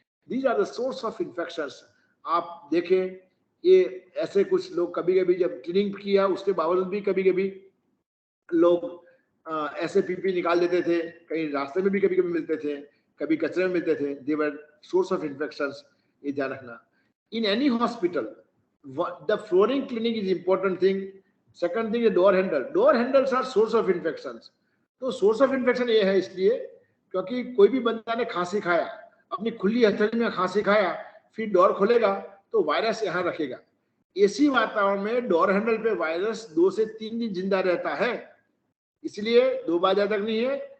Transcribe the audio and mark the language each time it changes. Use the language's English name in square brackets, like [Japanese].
[English] These are the source of infections. [Hindi] आप देखें, ये ऐसे कुछ लोग कभी कभी जब ट्रेनिंग किया उसके बावजूद भी कभी कभी लोग ऐसे पीपी निकाल देते थे, कहीं रास्ते में भी कभी कभी मिलते थे, कभी कचरे में मिलते थे। [English] they were source of infections, [Hindi] ये ध्यान रखना। [English] In any hospital the flooring cleaning is important thing. Second thing is door handle. Door handles are source of infections. [Hindi] तो source of infection ये है इसलिए क्योंकि कोई भी बंदा ने खांसी खाया, अपनी खुली हथेली में खांसी खाया, फिर डोर खोलेगा तो वायरस यहाँ रखेगा। ऐसी वातावरण में डोर हैंडल पे वायरस 2 से 3 दिन जिंदा रहता है, इसलिए 2 बार ज्यादा नहीं है।